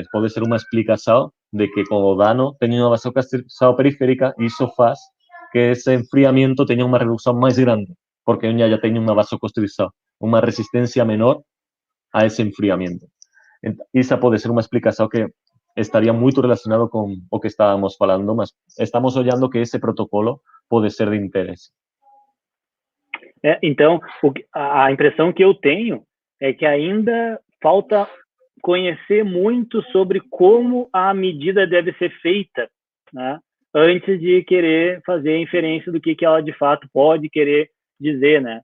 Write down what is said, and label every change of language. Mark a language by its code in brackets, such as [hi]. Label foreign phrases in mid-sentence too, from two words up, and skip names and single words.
[gl] Pode ser unha explicación de que con o dano teña unha vasoconstrição periférica e iso faz que ese enfriamiento teña unha reducción máis grande, porque a uña ya teña unha vasoconstrição, unha resistencia menor a ese enfriamiento. Esa pode ser unha explicación que estaría moito relacionado con o que estábamos falando, mas estamos olhando que ese protocolo pode ser de interesse. [pt] Então, a impressão que eu tenho é que ainda falta conhecer muito sobre como a medida deve ser feita, né, antes de querer fazer a inferência do que ela de fato pode querer dizer, né?